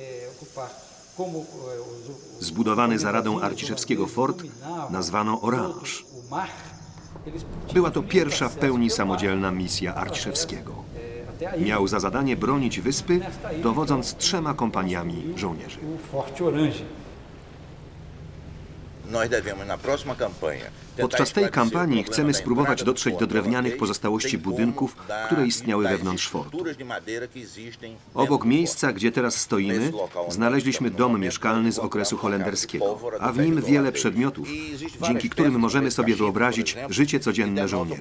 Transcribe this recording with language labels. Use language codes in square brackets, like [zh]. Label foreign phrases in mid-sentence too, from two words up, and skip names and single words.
[pl] Zbudowany za radą Arciszewskiego fort nazwano Orange. Była to pierwsza w pełni samodzielna misja Arciszewskiego. Miał za zadanie bronić wyspy, dowodząc 3 kompaniami żołnierzy. [pt] Nós devemos na próxima campanha [pl] Podczas tej kampanii chcemy spróbować dotrzeć do drewnianych pozostałości budynków, które istniały wewnątrz fortu. Obok miejsca, gdzie teraz stoimy, znaleźliśmy dom mieszkalny z okresu holenderskiego, a w nim wiele przedmiotów, dzięki którym możemy sobie wyobrazić życie codzienne żołnierzy.